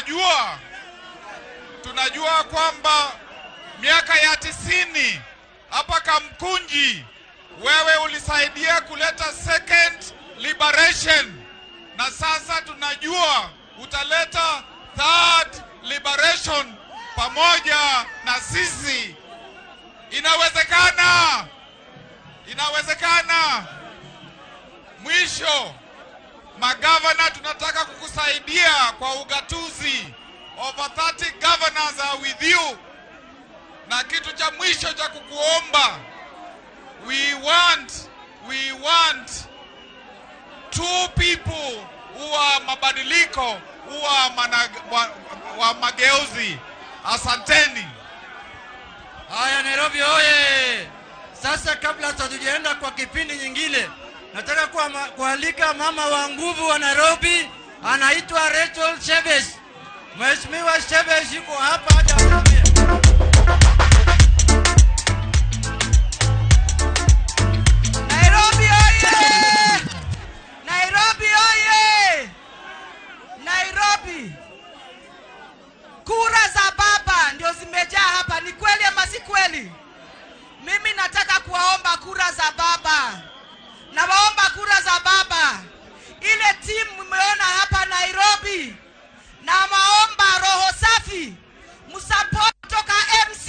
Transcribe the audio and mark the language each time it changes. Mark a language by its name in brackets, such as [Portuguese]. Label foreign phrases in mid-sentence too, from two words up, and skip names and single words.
[Swahili] tunajua kwamba miaka ya 90 hapa Kamkunji wewe ulisaidia kuleta [English] second liberation, [Swahili] na sasa tunajua utaleta [English] third liberation [Swahili] pamoja na sisi. Inawezekana. Mwisho, magavana tunataka kukusaidia kwa ugatuzi. [English] Over 30 governors are with you. [Swahili] Na kitu cha mwisho cha kukuomba, [English] we want two people who are mabadiliko, who are [Swahili] wa mageuzi. Asanteni. Haya, Nairobi oye! Sasa kabla tujaenda kwa kipindi nyingine, nataka kualika mama wa nguvu wa Nairobi, anaitwa Rachel Shebesh. Mheshimiwa Shebesh yuko hapa hata anaambia. Nairobi oye! Nairobi oye! Nairobi. Kura za baba ndio zimejaa hapa, ni kweli ama si kweli? Mimi nataka kuwaomba kura za baba. Na waomba kura za baba. Ile timu mmeona hapa Nairobi, na maomba roho safi, msupport toka